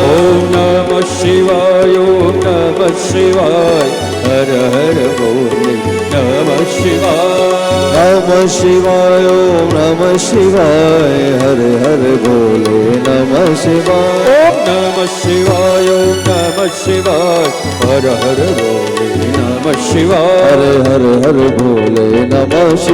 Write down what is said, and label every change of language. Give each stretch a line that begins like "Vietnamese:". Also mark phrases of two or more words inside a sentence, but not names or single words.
Sanskrit: ओम नमः शिवाय ओम नमः शिवाय
Hindi: हर हर बोले
Sanskrit: नमः शिवाय. नमः शिवाय ओम नमः शिवाय
Hindi: हर हर बोले
Sanskrit: नमः शिवाय. ओम नमः शिवाय ओम नमः शिवाय
Hindi: हर हर बोले
Sanskrit: नमः शिवाय.
Hindi: हर हर हर बोले
Sanskrit: नमः शिवाय.